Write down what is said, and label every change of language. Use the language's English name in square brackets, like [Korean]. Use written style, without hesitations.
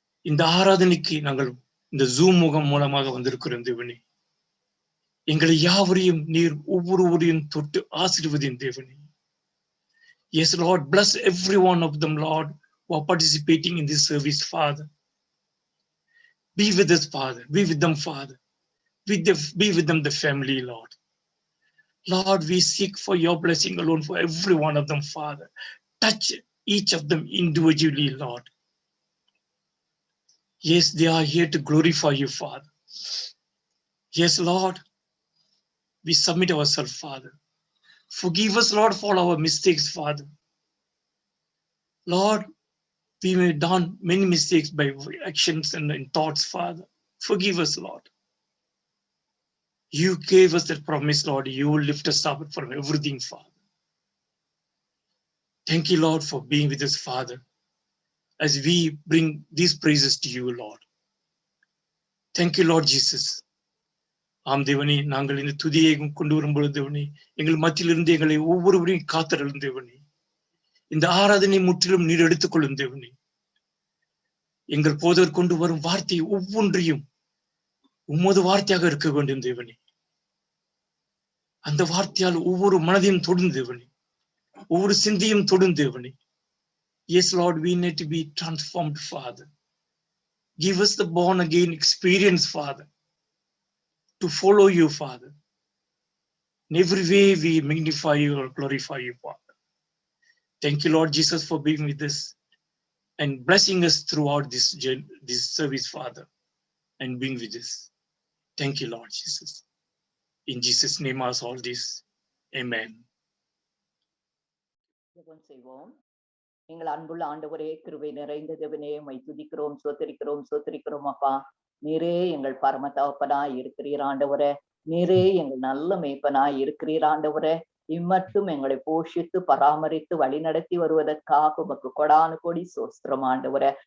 [Tamil] இந்த ஆராதனைக்கு நாங்கள் இந்த ஜூம் முகம் மூலமாக வந்திருக்கிறோம் தேவனே. எங்களை யாவரையும் நீர் ஒவ்வொருவரையும் தொட்டு ஆசீர்வதியும் தேவனே. [English] Yes, Lord, bless every one of them, Lord, who are participating in this service, Father. Be with us, Father. Be with them, Father. Be with them, the family, Lord. Lord, we seek for your blessing alone for every one of them, Father. Touch each of them individually, Lord. Yes, they are here to glorify you, Father. Yes, Lord, we submit ourselves, Father. Forgive us, Lord, for our mistakes, Father. Lord, we may have done many mistakes by actions and in thoughts, Father. Forgive us, Lord. You gave us that promise, Lord. You will lift us up from everything, Father. Thank you, Lord, for being with us, Father, as we bring these praises to you, Lord. Thank you, Lord Jesus. [Tamil] ஆம் தேவனே, நாங்கள் இந்த துதியை கொண்டு வரும்பொழுது தேவனே, எங்கள் மத்தியிலிருந்து எங்களை ஒவ்வொருவரையும் காத்தருளும் தேவனே. இந்த ஆராதனை முற்றிலும் நீர் எடுத்துக்கொள்ளும் தேவனே. எங்கள் போதர் கொண்டு வரும் வார்த்தை ஒவ்வொன்றையும் உமது வார்த்தையாக இருக்க வேண்டும் தேவனே. அந்த வார்த்தையால் ஒவ்வொரு மனதையும் தொடும் தேவனே, ஒவ்வொரு சிந்தையும் தொடும் தேவனே. [English] Yes, Lord, we need to be transformed, Father. Give us the born again experience, Father, to follow you, Father. In every way we magnify you or glorify you, Father. Thank you, Lord Jesus, for being with us and blessing us throughout this service, Father, and being with us. Thank you, Lord Jesus. In Jesus' name I ask all this. Amen. [Tamil] ஜெபம் செய்வோம். எங்கள் அன்புள்ள ஆண்டவரே, கிருபை நிறைந்த தேவனே, உம்மை துதிக்கிறோம், சோத்தரிக்கிறோம் அப்பா. நீரே எங்கள் பரம தகப்பனாய் இருக்கிறீர் ஆண்டவரே. நீரே எங்கள் நல்ல மேய்ப்பனாய் இருக்கிறீர் ஆண்டவரே. இம்மட்டும் எங்களை போஷித்து பராமரித்து வழிநடத்தி வருவதற்காக உமக்கு கொடானு கொடி சோஸ்திரம் ஆண்டவரே.